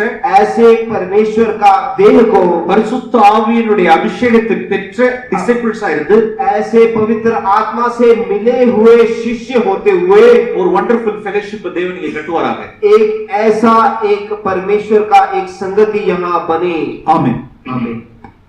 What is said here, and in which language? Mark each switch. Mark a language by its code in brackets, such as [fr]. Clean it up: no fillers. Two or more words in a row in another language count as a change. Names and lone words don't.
[hi] ऐसे परमेश्वर का देह को [ta] பரிசுத்த ஆவியினுடைய அபிஷேகத்தை பெற்ற disciples இருந்து [hi] ऐसे पवित्र आत्मा से मिले हुए शिष्य होते हुए [ta] ஒரு [en] wonderful fellowship [ta] தேவன் இங்கே கட்டுவாராக. [hi] एक ऐसा एक परमेश्वर का एक संगति यहाँ बने। आमीन. आमीन।